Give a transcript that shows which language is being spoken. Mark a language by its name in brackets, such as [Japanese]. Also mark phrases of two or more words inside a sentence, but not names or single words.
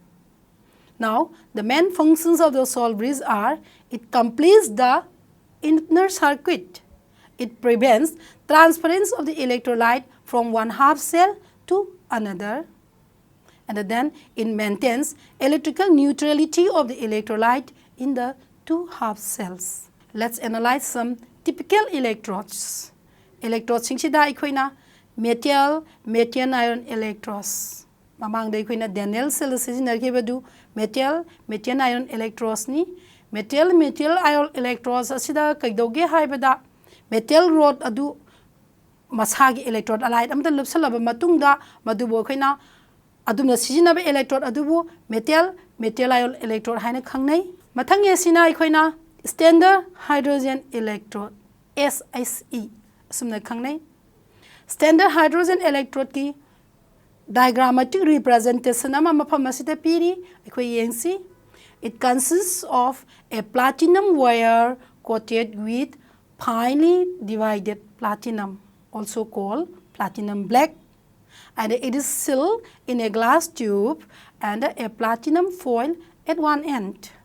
[English] Now, the main functions of the soul breeze are: it completes the inner circuit, it prevents transference of the electrolyte from one half cell to another, and then it maintains electrical neutrality of the electrolyte in the two half cells. Let's analyze some typical electrodes. [Manipuri] Electrodes singshida ikoina [English] metal ion electrodes. [Manipuri] Mamangda ikoina Daniell cell sizinarkebadu [English] metal ion electrodes [Manipuri] ni. [English] Metal ion electrodes [Manipuri] asida kaidauge haibada [English] metal rod [Manipuri] adu masagi [English] electrode allied [Manipuri] amta lupsalaba matungda madubo ikoina adumna sizinaba electrode adubu [English] metal ion electrode [Manipuri] haina khangnai. Mathang yesina ikoina [English] standard hydrogen electrode SIE [Manipuri] asumna khangnai. [English] Standard hydrogen electrode [Manipuri] ki [English] diagrammatic representation [Manipuri] ama mafam asida piri ikoi yengsi. [English] It consists of a platinum wire coated with finely divided platinum, also called platinum black, and it is sealed in a glass tube and a platinum foil at one end.